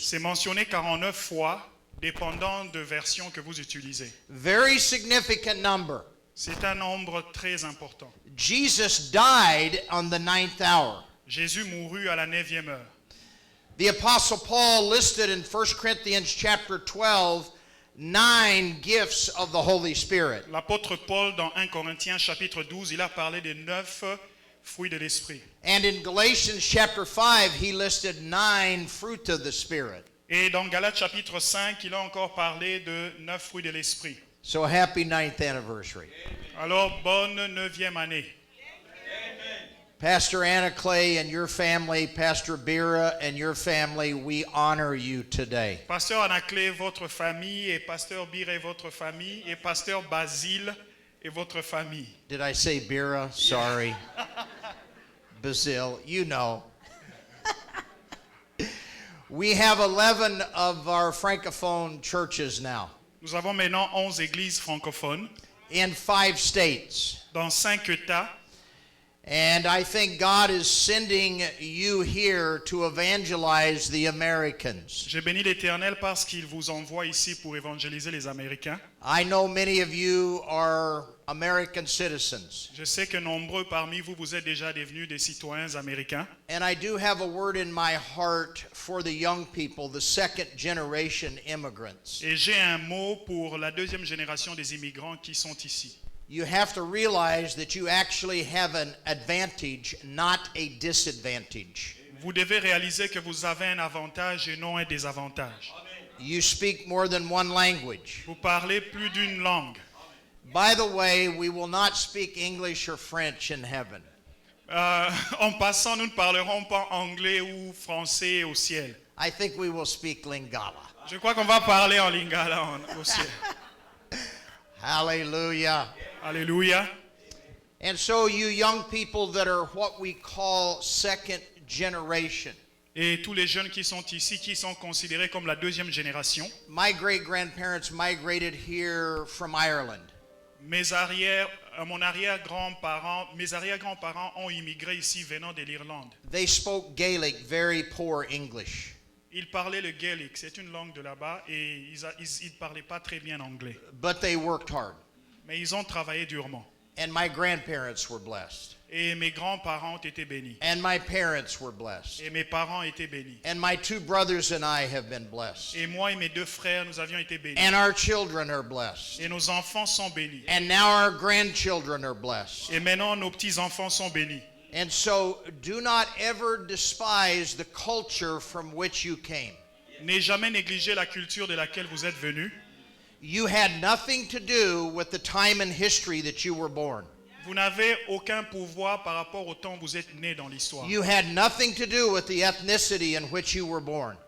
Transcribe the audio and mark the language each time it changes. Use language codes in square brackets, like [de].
[fr] C'est mentionné 49 fois, dépendant de version que vous utilisez. [en] Very significant number. [fr] C'est un nombre très important. [en] Jesus died on the 9th hour. [fr] Jésus mourut à la 9e heure. [en] The Apostle Paul listed in 1 Corinthians chapter 12 9 gifts of the Holy Spirit. [fr] L'apôtre Paul, dans 1 Corinthiens chapitre 12, il a parlé des 9 fruits de l'esprit. [en] And in Galatians chapter 5, he listed 9 fruit of the Spirit. [fr] Et dans Galates chapitre 5, il a encore parlé de 9 fruits de l'esprit. [en] So happy 9th anniversary. [fr] Alors, bonne 9e année. [en] Pastor Anna Clay and your family, Pastor Bira and your family, we honor you today. [fr] Pasteur Anaclé, votre famille, et Pasteur Bir et votre famille, et Pasteur Basile et votre famille. [en] Did I say Bira? Sorry. Basil, you know. We have 11 of our Francophone churches now [fr] Nous avons maintenant 11 églises francophones [en] in 5 states. [fr] dans 5 États. [en] And I think God is sending you here to evangelize the Americans. [fr] J'ai béni l'Éternel parce qu'il vous envoie ici pour évangéliser les Américains. [en] I know many of you are American citizens. [fr] Je sais que nombreux parmi vous, vous êtes déjà devenus des citoyens américains. [en] And I do have a word in my heart for the young people, the second generation immigrants. [fr] Et j'ai un mot pour la 2e génération des immigrants qui sont ici. [en] You have to realize that you actually have an advantage, not a disadvantage. [fr] Vous devez réaliser que vous avez un avantage et non un désavantage. [en] You speak more than one language. [fr] Vous parlez plus d'une langue. [en] By the way, we will not speak English or French in heaven. [fr] En passant, nous ne parlerons pas anglais ou français au ciel. [en] I think we will speak Lingala. [fr] Je crois qu'on va parler en lingala au ciel. [en] Hallelujah. [fr] Alléluia. [en] And so you young people that are what we call second generation. [fr] Et tous les jeunes qui sont ici, qui sont considérés comme la 2e génération. [en] My great-grandparents migrated here from Ireland. [fr] Mes arrière-grands-parents ont immigré ici venant de l'Irlande. [en] They spoke Gaelic, very poor English. [fr] Ils parlaient le gaélique, c'est une langue de là-bas, et ils ne parlaient pas très bien anglais. [en] But they worked hard. [fr] Mais ils ont travaillé durement. [en] And my grandparents were blessed. [fr] Et mes grands-parents ont été bénis. [en] And my parents were blessed. [fr] Et mes parents ont été bénis. [en] And my 2 brothers and I have been blessed. [fr] Et moi et mes 2 frères, nous avions été bénis. [en] And our children are blessed. [fr] Et nos enfants sont bénis. [en] And now our grandchildren are blessed. [fr] Et maintenant, nos petits-enfants sont bénis. [en] And so do not ever despise the culture from which you came. [fr] N'ayez jamais négligé la culture de laquelle vous êtes venus. [en] You had nothing to do with the time and history that you were born. [fr] Vous n'avez aucun pouvoir par rapport au temps où vous êtes né dans l'histoire. [en] You had nothing to do with the ethnicity in which you were born.